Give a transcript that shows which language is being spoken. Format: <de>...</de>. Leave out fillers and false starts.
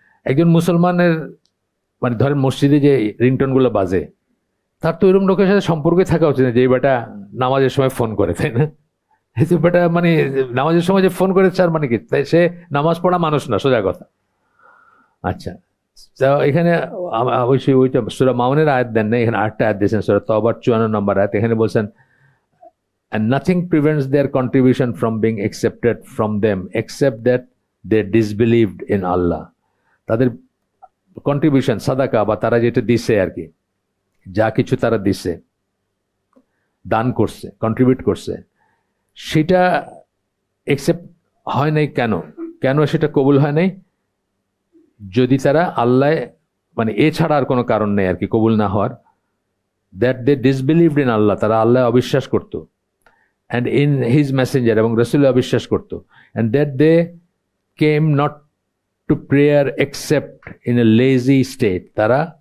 <bn>একজন মুসলমানের মানে ধরেন মসজিদে যে রিংটোন গুলো বাজে, তার তো এরকম লোকের সাথে সম্পর্কে থাকা উচিত না যে বেটা নামাজের সময় ফোন করে, তাই না? বেটা মানে নামাজের সময় যে ফোন করে তার মানে কি? তাই সে নামাজ পড়া মানুষ না, সোজা কথা। আচ্ছা, তো এখানে অবশ্যই ওইটা সূরা মাউনের আয়াত দেন না, এখানে 8টা আয়াত দিয়েছেন, সূরা তাওবার 54 নম্বর আয়াত। এখানে বলছেন</bn> <en>and nothing prevents their contribution from being accepted from them except that they disbelieved in Allah.</en> <bn>তাদের কন্ট্রিবিউশন সাদাকা বা তারা যেটা দিছে আর কি, যা কিছু তারা দিছে, দান করছে, কন্ট্রিবিউট করছে, সেটা একসেপ্ট হয় নাই। কেন সেটা কবুল হয় নাই? যদি তারা আল্লাহ মানে এছাড়া আর কোনো কারণ নেই আর কি কবুল না হওয়ার,</bn> <en>that they disbelieved in Allah,</en> <bn>তারা আল্লাহ অবিশ্বাস করতো,</bn> <en>and in his messenger,</en> <bn>এবং রাসূল অবিশ্বাস করতো,</bn> <en>and that they came not to prayer except in a lazy state,</en> <bn>তারা</bn>